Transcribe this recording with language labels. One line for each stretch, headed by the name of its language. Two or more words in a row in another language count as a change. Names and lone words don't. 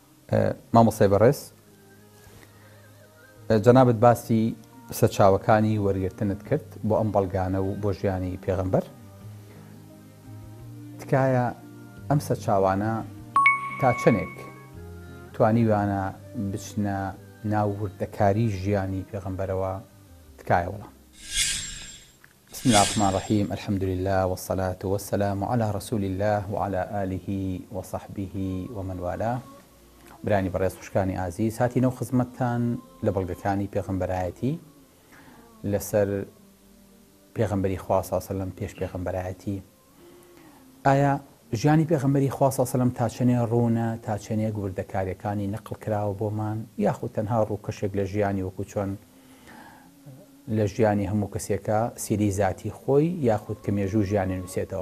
Central Kurdish: مامۆستای بەڕێز، جەنابەت باسی سەرچاوەکانی وەرگرتنت کرد بۆ ئەم بەڵگانە و بۆ ژیانی پێغەمبەر. تکایە ئەم سەرچاوانە تا چەندێک توانیوانە بچنە ناو وردەکاری ژیانی پێغەمبەرەوە؟ تکایە وەڵام.
Arabic: بسم الله الرحمن الرحيم، الحمد لله والصلاة والسلام على رسول الله وعلى آله وصحبه ومن والاه.
Central Kurdish: برانی بەڕێز خوشکانی ئازیز، هاتینەوە خزمەتتان لە بەڵگەکانی پێغەمبەرایەتی لەسەر پێغەمبەری خوا
Arabic: صلی الله علیه و سلم
Central Kurdish: پێش پێغەمبەرایەتی. ئایا ژیانی پێغەمبەری خوا
Arabic: صلی الله علیه و سلم
Central Kurdish: تا چەنێ ڕوونە، تا چەنێک وردەکاریەکانی نەقڵ کراوە بۆمان، یاخود تەنها ڕووکەشێک لە ژیانی وەکو چۆن لە ژیانی هەموو کەسێکە سیری ذاتی خۆی یاخود کە مێژوو ژیانی نووسێتەوە؟